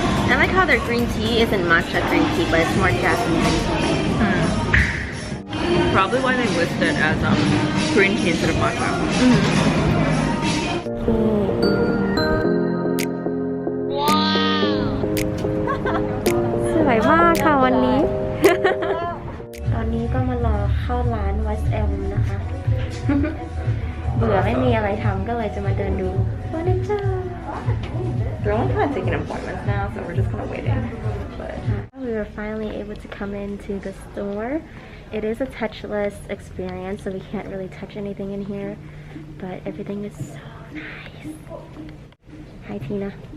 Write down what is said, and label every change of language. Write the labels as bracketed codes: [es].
[en] I like how their green tea isn't matcha green tea, but it's more Japanese. Probably why they list it as green tea instead of matcha. [th] Wow! สวยมากค่ะวันนี้ อนนี้ก็มารอเข้าร้าน West M นะคะ เบื่อไม่มีอะไรทำก็เลยจะมาเดินดูเฟอร์นิเจอร์ [en] We're only kind of taking appointments now, so we're just kind of waiting. But We were finally able to come into the store. It is a touchless experience, so we can't really touch anything in here, but everything is so nice. Hi, Tina.